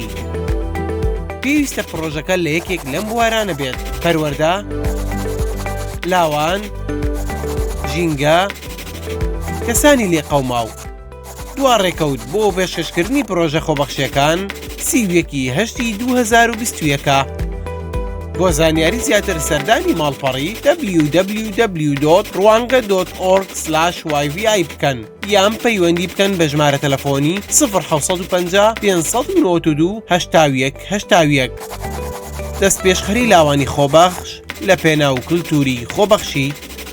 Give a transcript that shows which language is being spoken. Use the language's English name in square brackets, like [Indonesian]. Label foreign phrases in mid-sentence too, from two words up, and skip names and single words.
[Central Kurdish] پێویستە پرۆژەکە لە یەکێک لەم بوارانە بێت: پەروەردە، لاوان، ژینگە، کەسانی لێقەوماو. دوا ڕێکەوت بۆ پێشکەشکردنی پرۆژە خۆبەخشیەکان 31/2021. بۆ زانیاری زیاتر سەردانی ماڵپەڕی www.rwanga.org/yvi بکەن یان پەیوەندی بکەن بە ژمارە تەلەفۆنی 0 552 81 دەستپێشخەری لاوانی خۆبەخش لە پێناو کلتوری خۆبەخشی